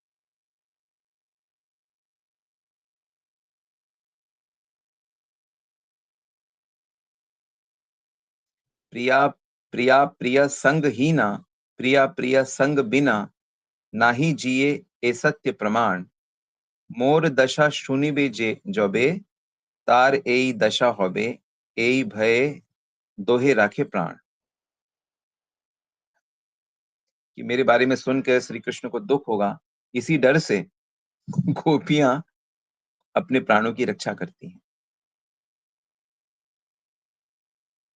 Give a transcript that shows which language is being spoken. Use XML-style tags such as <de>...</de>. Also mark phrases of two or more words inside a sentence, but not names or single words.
<bn>প্রিয়া প্রিয়া প্রিয় সঙ্গ হীনা, প্রিয়া প্রিয় সঙ্গ বিনা, নাহি জিয়ে এ সত্য প্রমাণ। মোর দশা শুনিবে যে যবে, তার এই দশা হবে, এই ভয়ে দোহে রাখে প্রাণ।</bn> <hi>कि मेरे बारे में सुनकर श्री कृष्ण को दुःख होगा, इसी डर से गोपियाँ अपने प्राणों की रक्षा करती हैं।</hi>